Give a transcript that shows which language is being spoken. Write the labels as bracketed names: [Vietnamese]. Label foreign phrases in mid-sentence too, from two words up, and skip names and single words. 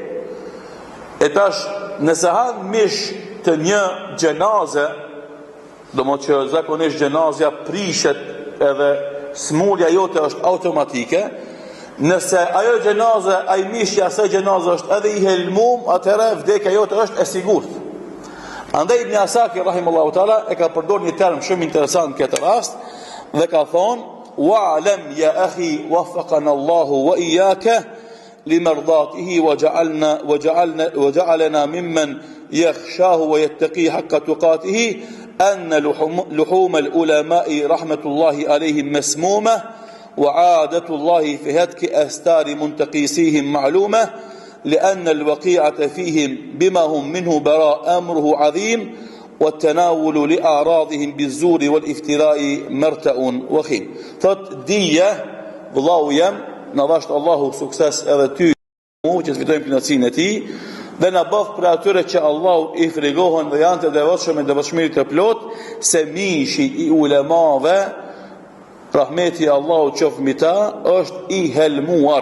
[Albanian] E tash, nëse han mish të një xhenaze, domethënë që zakonisht xhenazja prishet edhe smulja jote është automatike, nëse ajo xhenaze, ai mishi asaj xhenaze është edhe i helmum, atëherë vdekja jote është e sigurt. Andaj Ibn Asakir [Arabic] رحمه الله تعالى [Albanian] e ka përdorur një term shumë interesant në këtë rast dhe ka thonë: [Arabic] "واعلم يا أخي وفقنا الله وإياك لمرضاته وجعلنا ممن يخشاه ويتقي حق تقاته أن لحوم العلماء رحمة الله عليهم مسمومة وعادة الله في هتك أستار منتقصيهم معلومة لأن الوقيعة فيهم بما هم منه براء أمره عظيم والتناول لأعراضهم بالزور والافتراء مرتأ وخيم." [Albanian] Thot dije, vëllau jam, na dhasht Allahu sukses edhe ty që të fitojmë kënaqësinë e tij dhe na bëf për atyre që Allahu i frigohen dhe janë të devotshëm me devotshmëri të plot, se mishi i ulemave, rahmeti i Allahut qoftë mbi ta, është i helmuar.